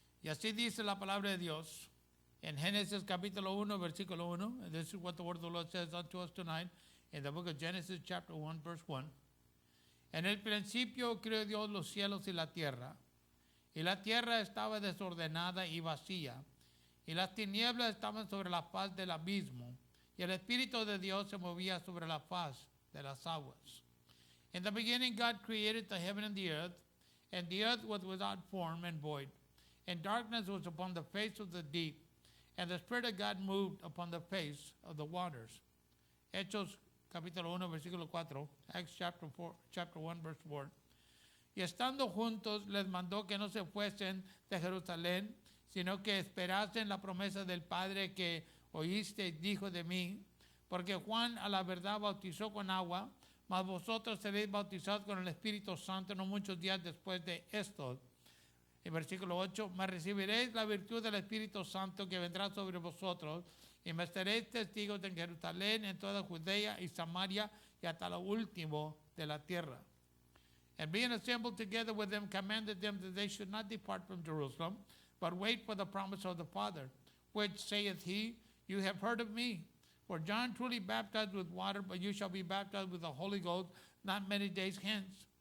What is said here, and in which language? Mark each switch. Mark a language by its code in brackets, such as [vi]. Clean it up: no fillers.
[es] Y así dice la palabra de Dios en Génesis capítulo 1, versículo 1. [en] And this is what the word of the Lord says unto us tonight in the book of Genesis chapter 1, verse 1. [es] En el principio creó Dios los cielos y la tierra. Y la tierra estaba desordenada y vacía. Y las tinieblas estaban sobre la faz del abismo. Y el Espíritu de Dios se movía sobre la faz de las aguas. [en] In the beginning God created the heaven and the earth was without form and void. And darkness was upon the face of the deep. And the Spirit of God moved upon the face of the waters. [es] Hechos capítulo 1, versículo 4. [en] Acts chapter 1, verse 4. [es] Y estando juntos les mandó que no se fuesen de Jerusalén, sino que esperasen la promesa del Padre que oíste, dijo de mí. Porque Juan a la verdad bautizó con agua, mas vosotros seréis bautizados con el Espíritu Santo no muchos días después de esto. En versículo 8, mas recibiréis la virtud del Espíritu Santo que vendrá sobre vosotros, y me seréis testigos en Jerusalén, en toda Judea y Samaria, y hasta lo último de la tierra. [en] And being assembled together with them, commanded them that they should not depart from Jerusalem, but wait for the promise of the Father, which saith he, you have heard of me. For John truly baptized with water, but you shall be baptized with the Holy Ghost not many days hence.